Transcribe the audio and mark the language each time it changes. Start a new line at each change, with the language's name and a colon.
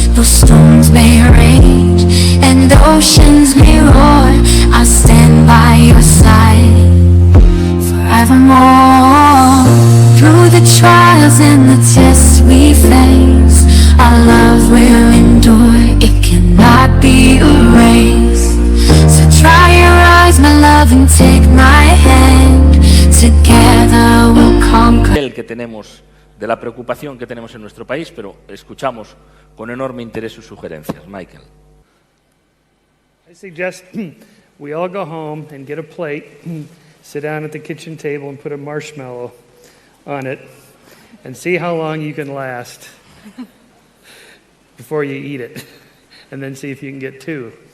English: Though storms may rage and oceans may roar, I'll stand by your side forevermore. Through the trials and the tests we face, our love will endure, it cannot be erased. So dry your eyes, my love, and take my hand. Together we'll conquer.
Spanish: El que tenemos, de la preocupación que tenemos en nuestro país, pero escuchamos con enorme interés sus sugerencias.
English: Michael. I suggest we all go home and get a plate, sit down at the kitchen table and put a marshmallow on it, and see how long you can last before you eat it, and then see if you can get two.